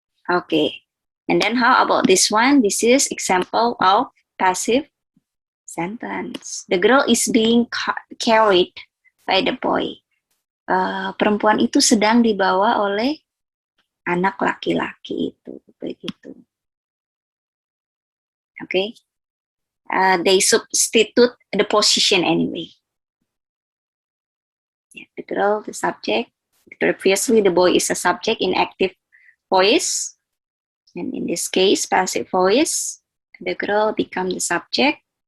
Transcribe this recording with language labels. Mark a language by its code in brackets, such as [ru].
[en] Okay. And then how about this one? This is example of passive sentence. The girl is being carried by the boy. [id] Perempuan itu sedang dibawa oleh anak laki-laki itu, begitu. [en] Okay. They substitute the position anyway. Yeah, the girl, the subject. Previously, the boy is a subject in active voice. And in this case, passive voice, the girl become the subject.